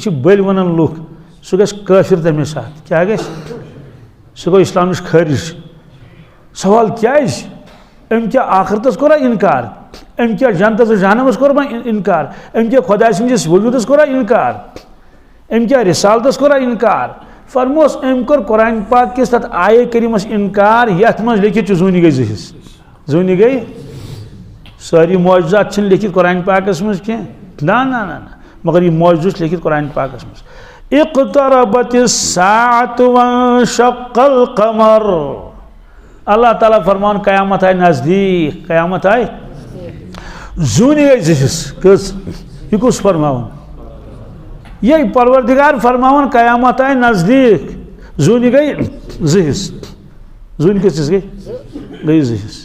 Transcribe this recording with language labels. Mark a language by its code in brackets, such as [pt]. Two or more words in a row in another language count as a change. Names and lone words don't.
[ks] چھِ بٔلۍ ونان لُکھ سُہ گژھِ کٲفِر تمے ساتہٕ کیٛاہ گژھِ سُہ گوٚو اسلام نِش خٲرج سوال کیٛازِ أمۍ کیٛاہ آخرتس کوٚرا اِنکار أمۍ کیٛاہ جنتس تہٕ جہنمس کوٚرما اِنکار أمۍ کیٛاہ خۄداے سٕنٛدِس وجوٗدس کوٚرا اِنکار أمۍ کیٛاہ رِسالتس کوٚرا اِنکار فرموس أمۍ کوٚر قرآن پاک کِس تتھ آیے کریٖمس اِنکار یتھ منٛز لیکھِتھ چھُ زوٗنہِ گٔے 2 حصہٕ زوٗنہِ گٔے سٲری معجزات چھِنہٕ لیکھِتھ قرآن پاکس منٛز کینٛہہ نہ مگر یہِ معجزٕ چھُ لیکھِتھ قرآن پاکس منٛز [ar] اقتربت الساعة وانشق القمر [ks] اللہ تعالیٰ فرمان قیامت آیہِ نزدیٖک قیامت آیہِ زوٗنہِ گٔے 2 حصہٕ کٔژ یہِ کُس فرماوان یہ پروردگار فرماوان قیامت آیہِ نزدیٖک زوٗنہِ گٔے 2 حصہٕ زوٗنہِ کٔژ حصہٕ گٔے 2 حصہٕ